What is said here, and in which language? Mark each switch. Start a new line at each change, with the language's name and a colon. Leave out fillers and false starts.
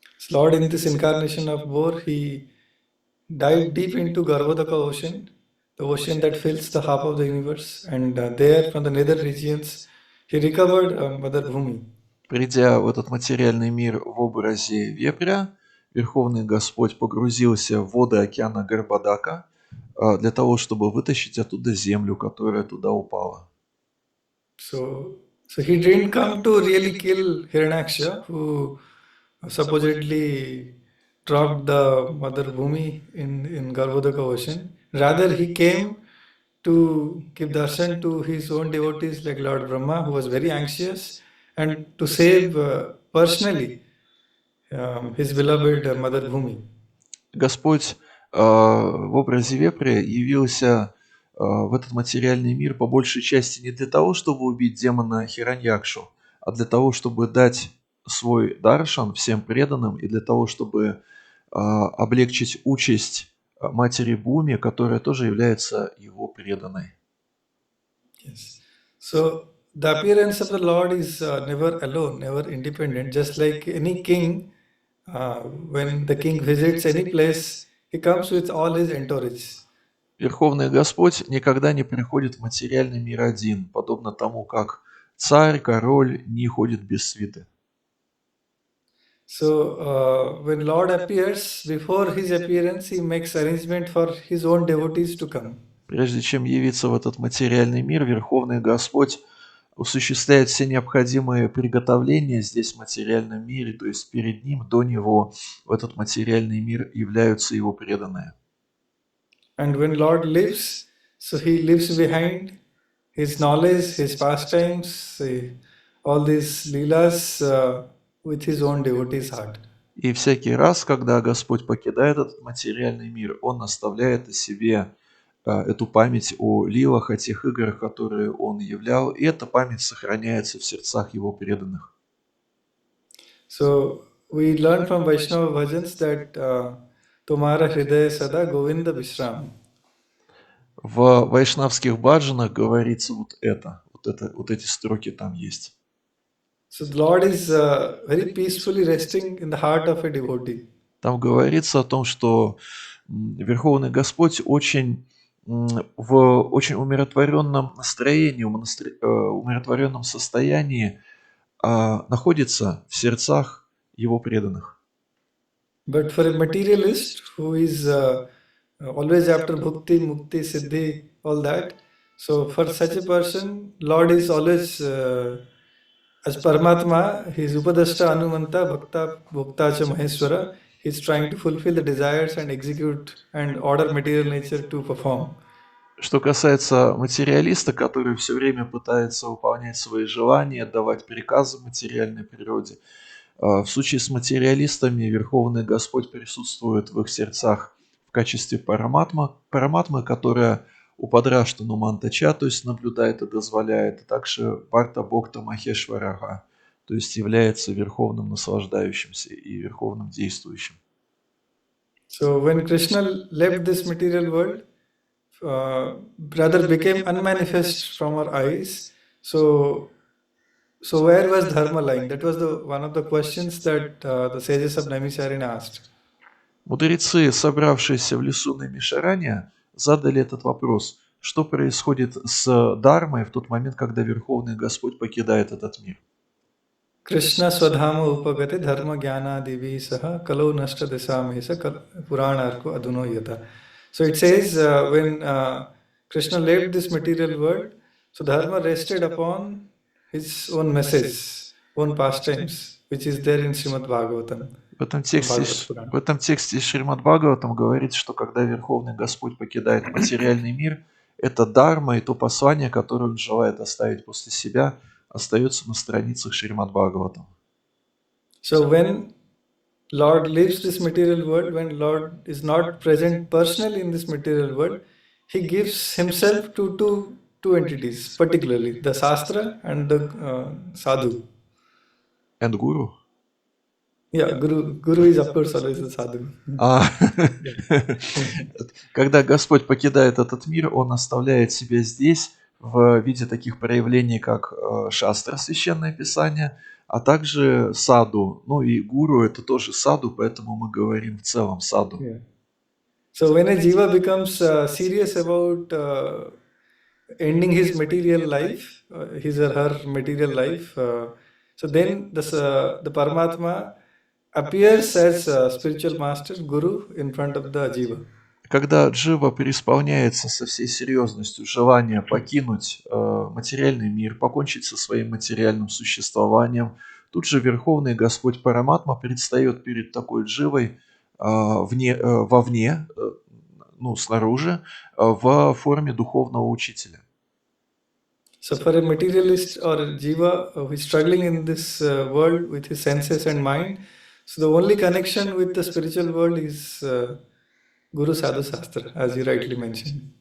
English: Lord in this incarnation of boar, he dive deep into Garbhodaka ocean, the ocean that fills the half of the universe, and there, from the nether regions, he recovered Mother Bhumi.
Russian: Придя в этот материальный мир в образе вепря, Верховный Господь погрузился в воды океана Гарбадака для того, чтобы вытащить оттуда землю, которая туда упала.
English: So he didn't come to really kill Hiranyaksha, who supposedly dropped the Mother Bhumi in Garbhodaka ocean. Rather, he came to give darshan to his own devotees like Lord Brahma, who was very anxious, and to save personally his beloved Mother Bhumi.
Russian: Господь в образе вепря явился в этот материальный мир по большей части не для того, чтобы убить демона Хираньякшу, а для того, чтобы дать свой даршан всем преданным и для того, чтобы облегчить участь матери Буми, которая тоже является его преданной.
English: Yes. So the appearance of the Lord is never alone, never independent. Just like any king, when the king visits any place, he comes with all his entourage.
Russian: Верховный Господь никогда не приходит в материальный мир один, подобно тому, как царь, король не ходит без свиты.
English: So when Lord appears, before his appearance, he makes arrangement for his own devotees to come.
Russian: Прежде чем явиться в этот материальный мир, Верховный Господь осуществляет все необходимые приготовления здесь, в материальном мире, то есть перед Ним, до Него, в этот материальный мир являются Его преданные.
English: And when Lord lives, so he leaves behind his knowledge, his pastimes, all these leelas with his own devotee's heart.
Russian: И всякий раз, когда Господь покидает этот материальный мир, Он оставляет о себе эту память о лилах, о тех играх, которые Он являл, и эта память сохраняется в сердцах Его преданных.
English: So we learn from Vaishnava bhajans that
Bangla: Tumhara Hridaya Sada Govinda Vishram.
Russian: В вайшнавских баджанах говорится вот эти строки там есть.
English: So the Lord is very peacefully resting in the heart of a devotee.
Russian: Там говорится о том, что Верховный Господь в очень умиротворенном настроении, умиротворенном состоянии находится в сердцах Его преданных.
English: But for a materialist who is always after bhakti, mukti, siddhi, all that, so for such a person, Lord is always as Paramatma, he is
Sanskrit: Upadashta Anumanta Bhakta Bhokta Cha Maheshwara.
English: He is trying to fulfill the desires and execute and order material nature to perform.
Russian: Что касается материалиста, который все время пытается выполнять свои желания, давать приказы материальной природе, в случае с материалистами Верховный Господь присутствует в их сердцах в качестве параматмы, которая упадраштану мантача, то есть наблюдает и дозволяет, а также парта бхокта махешварага, то есть является верховным наслаждающимся и верховным действующим.
English: So when Krishna left this material world, rather became unmanifest from our eyes. So where was dharma lying? That was one of the questions that the sages of Naimisharanya asked.
Russian: Мудрецы, собравшиеся в лесу Наймишарanya, задали этот вопрос. Что происходит с Дharмой в тот момент, когда Верховный Господь покидает этот мир?
Sanskrit: Krishna swadhama upagate dharma jnana divi saha kalo nashta desamesa puranarko aduno yata.
English: So it says when Krishna left this material world, so dharma rested upon his own message, own pastimes, which is there in Srimad Bhagavatam.
Russian: В этом тексте Шримад Бхагаватам говорится, что когда Верховный Господь покидает материальный мир, это дарма и то послание, которое он желает оставить после себя, остается на страницах Шримад Бхагаватам.
English: So when Lord leaves this material world, when Lord is not present personally in this material world, he gives himself to two entities, particularly the Shastra and the Sadhu. And Guru? Yeah, Guru is of course always a sadhu.
Russian: Когда Господь покидает этот мир, Он оставляет себя здесь в виде таких проявлений, как шастра, священное писание, а также саду. Ну и гуру — это тоже саду, поэтому мы говорим в целом саду.
English: Yeah. So when a jiva becomes serious about ending his material life, his or her material life, so then the Paramatma appears as spiritual master, guru in front of the jiva.
Russian: Когда джива преисполняется со всей серьезностью желания покинуть материальный мир, покончить со своим материальным существованием, тут же Верховный Господь Параматма предстает перед такой дживой вовне, ну, снаружи, в форме духовного учителя.
English: So for a materialist or a jiva who is struggling in this world with his senses and mind, so the only connection with the spiritual world is Guru Sadhu Shastra, as you rightly mentioned.